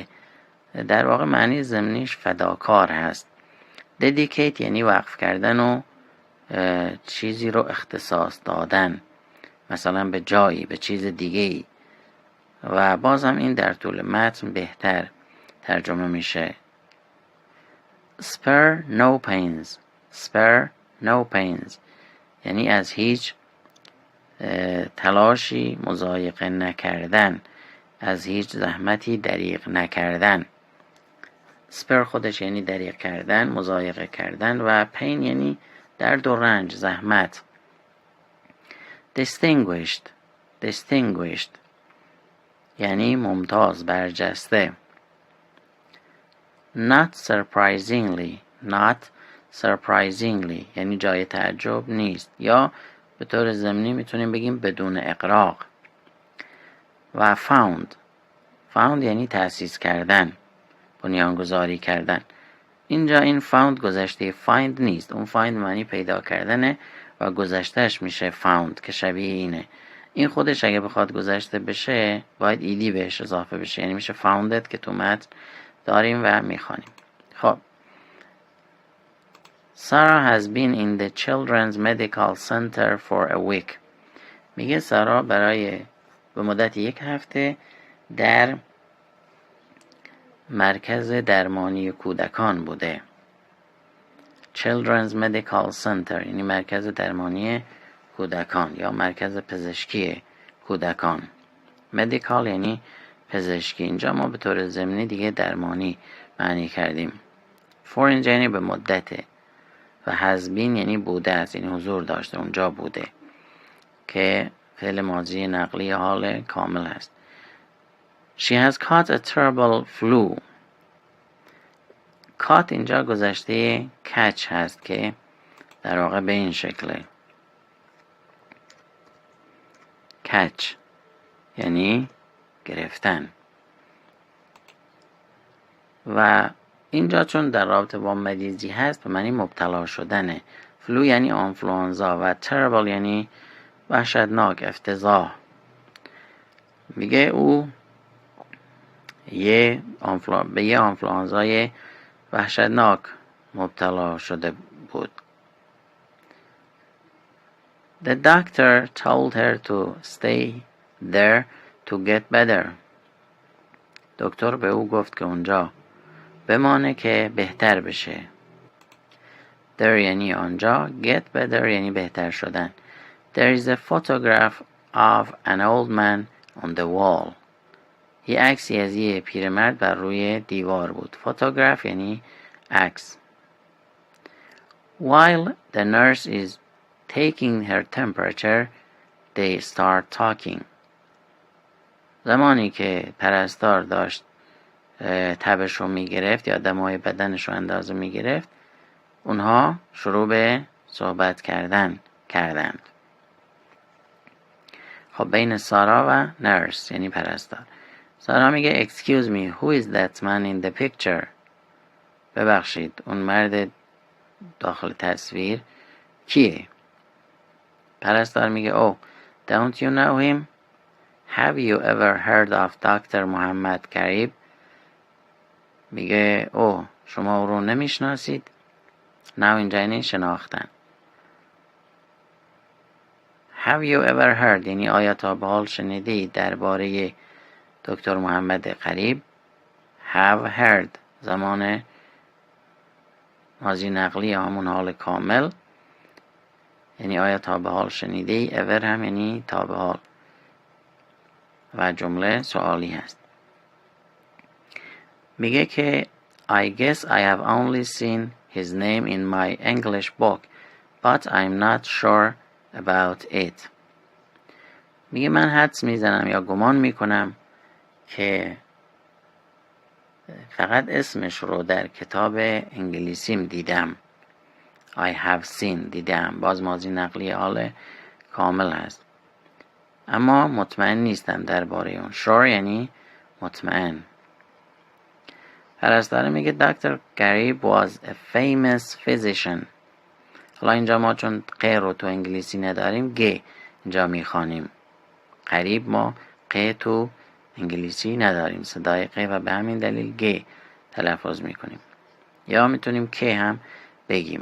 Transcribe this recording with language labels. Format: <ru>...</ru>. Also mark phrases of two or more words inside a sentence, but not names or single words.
<fa>در واقع معنی ضمنیش فداکار هست. dedicate یعنی وقف کردن و چیزی رو اختصاص دادن، مثلا به جایی، به چیز دیگه‌ای. و بازم این در طول متن بهتر ترجمه میشه.</fa> <en>spare no pains</en> <fa>یعنی از هیچ تلاشی مضایقه نکردن، از هیچ زحمتی دریغ نکردن. spare خودش یعنی دریغ کردن، مضایقه کردن، و pain یعنی درد و رنج، زحمت. distinguished یعنی ممتاز، برجسته.</fa> <en>not surprisingly</en> <fa>یعنی جای تعجب نیست، یا به طور ضمنی میتونیم بگیم بدون اغراق. و found یعنی تأسیس کردن، بنیانگذاری کردن. اینجا این found گذشته find نیست. اون find معنی پیدا کردنه و گذشتهش میشه found که شبیه اینه. این خودش اگه بخواد گذشته بشه باید ایدی بهش اضافه بشه، یعنی میشه founded که تو متن داریم و میخوانیم.</fa> <en>خب Sarah has been in the children's medical center for a week.</en> <fa>میگه سارا به مدت 1 هفته در مرکز درمانی کودکان بوده.</fa> <en>Children's Medical Center</en> <fa>یعنی مرکز درمانی کودکان یا مرکز پزشکی کودکان. Medical یعنی پزشکی. اینجا ما به طور ضمنی دیگه درمانی معنی کردیم. For اینجا یعنی به مدته، و</fa> <en>has been</en> <fa>یعنی بوده است، یعنی حضور داشته، اونجا بوده، که فعل ماضی نقلی حال کامل است.</fa> <en>She has caught a terrible flu.</en> <fa>caught اینجا گذشته catch هست که در واقع به این شکله. catch یعنی گرفتن. و اینجا چون در رابطه با مریضی هست به معنی مبتلا شدنه. فلو یعنی آنفلوانزا و terrible یعنی وحشتناک، افتضاح. میگه او به یه آنفلوانزای وحشتناک مبتلا شده بود.</fa> <en>The doctor told her to stay there to get better.</en> <fa>دکتر به او گفت که اونجا بمانه که بهتر بشه. there یعنی آنجا.</fa> <en>get better</en> <fa>یعنی بهتر شدن.</fa> <en>There is a photograph of an old man on the wall.</en> <fa>یه عکسی از یه پیرمرد بر روی دیوار بود. photograph یعنی عکس.</fa> <en>While the nurse is taking her temperature, they start talking.</en> <fa>زمانی که پرستار داشت تبش رو میگرفت یا دمای بدنش رو اندازه میگرفت، اونها شروع به صحبت کردند. خب بین سارا و نرس یعنی پرستار. سارا میگه</fa> <en>excuse me, who is that man in the picture؟</en> <fa>ببخشید اون مرد داخل تصویر کیه؟ پرستار میگه</fa> <en>oh, don't you know him? Have you ever heard of Dr. محمد کریب؟</en> <fa>میگه او شما او رو نمیشناسید؟ now اینجا یعنی شناختن.</fa> <en>Have you ever heard</en> <fa>یعنی آیا تا به حال شنیدید درباره دکتر محمد قریب؟</fa> <en>have heard</en> <fa>زمان ماضی نقلی همون حال کامل یعنی آیا تا به حال شنیدی. ever هم یعنی تا به حال و جمله سوالی هست. میگه که</fa> <en>I guess I have only seen his name in my English book but I'm not sure about it.</en> <fa>میگه من حدس میزنم یا گمان میکنم که فقط اسمش رو در کتاب انگلیسیم دیدم.</fa> <en>I have seen</en> <fa>دیدم باز ماضی نقلی حال کامل هست اما مطمئن نیستم درباره اون. sure یعنی مطمئن. پرستار میگه دکتر قریب</fa> <en>was a famous physician.</en> <fa>حالا اینجا ما چون ق رو تو انگلیسی نداریم گ اینجا میخوانیم. قریب ما ق تو انگلیسی نداریم صدای ق و به همین دلیل گ تلفظ میکنیم یا میتونیم که هم بگیم.</fa>